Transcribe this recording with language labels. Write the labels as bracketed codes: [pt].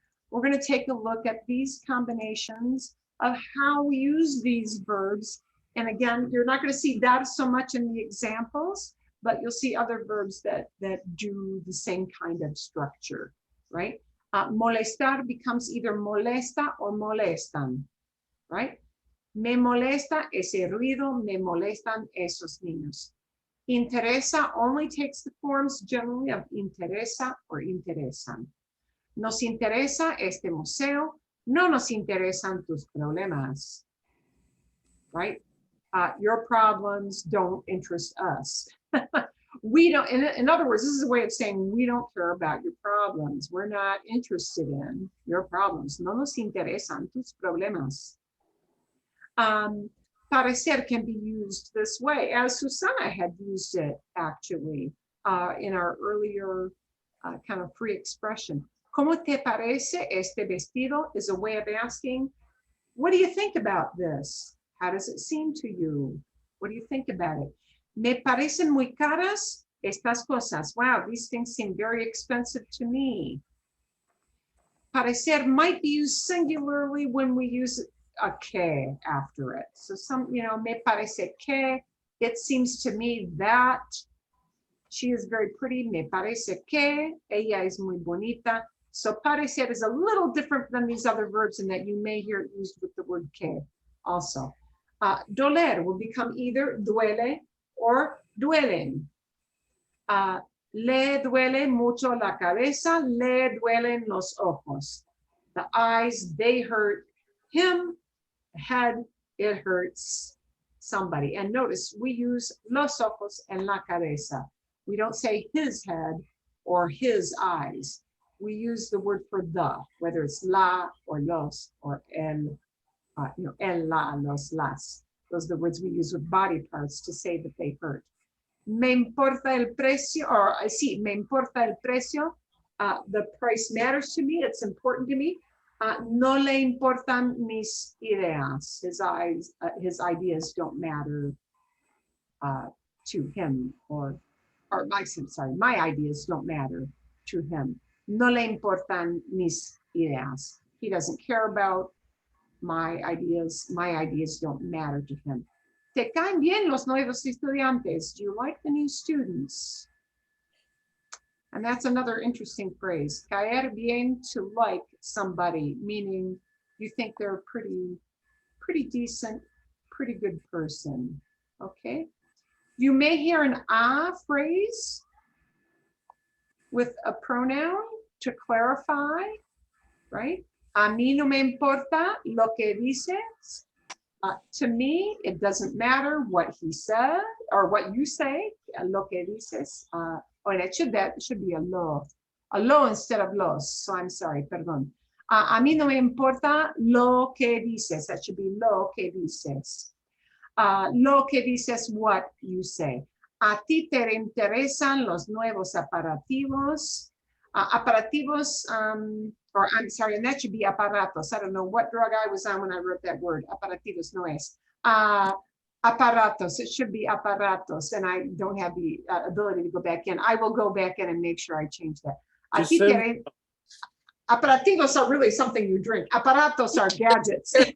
[en] We're going to take a look at these combinations of how we use these verbs. And again, you're not going to see that so much in the examples, but you'll see other verbs that do the same kind of structure, right? Molestar becomes either molesta or molestan, right? [es] Me molesta ese ruido, me molestan esos niños. [en] Interesa only takes the forms generally of interesa or interesan. [es] Nos interesa este museo, no nos interesan tus problemas, right? [en] Your problems don't interest us. We don't, in other words, this is a way of saying we don't care about your problems. We're not interested in your problems. [es] No nos interesan tus problemas. [en] Parecer can be used this way, as Susana had used it actually in our earlier kind of free expression. [es] ¿Cómo te parece este vestido? [en] Is a way of asking, what do you think about this? How does it seem to you? What do you think about it? [es] Me parecen muy caras estas cosas. [en] Wow, these things seem very expensive to me. Parecer might be used singularly when we use a que after it. So [es] me parece que, [en] it seems to me that she is very pretty. [es] Me parece que ella es muy bonita. [en] So parecer is a little different than these other verbs in that you may hear it used with the word que also. Doler will become either duele or duelen. [es] Le duele mucho la cabeza, le duelen los ojos. [en] The eyes, they hurt him. The head, it hurts somebody. And notice we use los ojos en la cabeza. We don't say his head or his eyes. We use the word for the, whether it's la or los or el, el, la, los, las. Those are the words we use with body parts to say that they hurt. [es] Me importa el precio, or sí, me importa el precio. [en] The price matters to me. It's important to me. [es] No le importan mis ideas. [en] His ideas don't matter to him, my ideas don't matter to him. [es] No le importan mis ideas. [en] He doesn't care about my ideas. My ideas don't matter to him. [es] ¿Te caen bien los nuevos estudiantes? [en] Do you like the new students? And that's another interesting phrase. Caer bien, to like somebody, meaning you think they're pretty decent, pretty good person. Okay. You may hear an a phrase with a pronoun to clarify, right? [es] A mí no me importa lo que dices. [en] To me, it doesn't matter what he said or what you say, [es] lo que dices. [en] Or that should be a lo instead of los. So I'm sorry, [es] perdón. A mí no me importa lo que dices. [en] That should be [es] lo que dices. Lo que dices, [en] what you say. [es] A ti te interesan los nuevos aparativos. [en] Aparativos, or I'm sorry, and that should be aparatos. I don't know what drug I was on when I wrote that word. [es] Aparativos no es. [en] Aparatos, it should be aparatos, and I don't have the ability to go back in. I will go back in and make sure I change that. Aparativos are really something you drink. Aparatos are gadgets.